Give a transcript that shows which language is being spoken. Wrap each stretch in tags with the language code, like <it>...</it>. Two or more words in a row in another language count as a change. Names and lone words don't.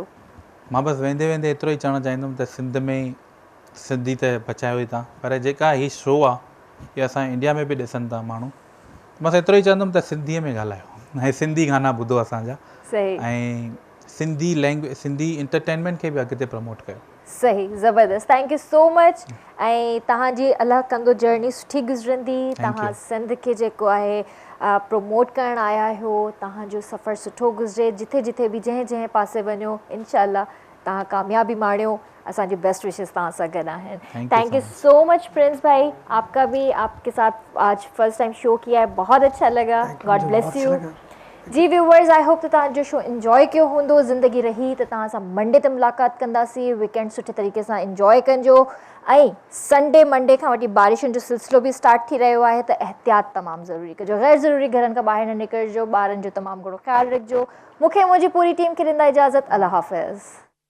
<sd>मां बसि वेंदे वेंदे एतिरो ई चवणु चाहींदुमि त सिंध में सिंधी त बचायो ई था पर जेका हीअ शो आहे इहा असां इंडिया में बि ॾिसनि था माण्हू बसि एतिरो ई चवंदुमि त सिंधीअ में ॻाल्हायो ऐं सिंधी गाना ॿुधो असांजा सही ऐं सिंधी लैंग्वेज सिंधी इंटरटेनमेंट खे बि अॻिते प्रमोट कयो सही ज़बरदस्त</sd> <en>thank you so much</en> <sd>ऐं तव्हांजी अलाह कंदो जर्नी सुठी गुज़रंदी तव्हां सिंध खे जेको आहे प्रमोट करणु आया आहियो तव्हांजो सफ़र सुठो गुज़रे जिथे जिथे बि जंहिं जंहिं पासे वञो इंशाल्लाह तव्हां कामयाबी माणियो असांजी</sd> <en>best wishes</en> <sd>तव्हां सां गॾु आहिनि</sd> <en>thank you so much</en> <sd>प्रिंस भाई</sd> <hi>आपका भी आपके साथ आज फर्स्ट टाइम शो किया है बहुत अच्छा लगा</hi> <en>God bless you</en> <sd>जी</sd> <en>viewers I hope</en> <sd>त तव्हांजो शो इंजॉय कयो हूंदो ज़िंदगी रही त तव्हां सां मंडे ते मुलाक़ात कंदासीं वीकेंड सुठे तरीक़े सां इंजॉय कजो ऐं संडे मंडे खां वठी बारिशुनि जो सिलसिलो बि स्टार्ट थी रहियो आहे त एहतियात तमामु ज़रूरी कजो गैर ज़रूरी घरनि खां ॿाहिरि न निकिरजो ॿारनि जो तमामु घणो ख़्यालु रखिजो मूंखे मुंहिंजी पूरी टीम खे ॾींदा इजाज़त अल्लाह हाफ़िज़</sd>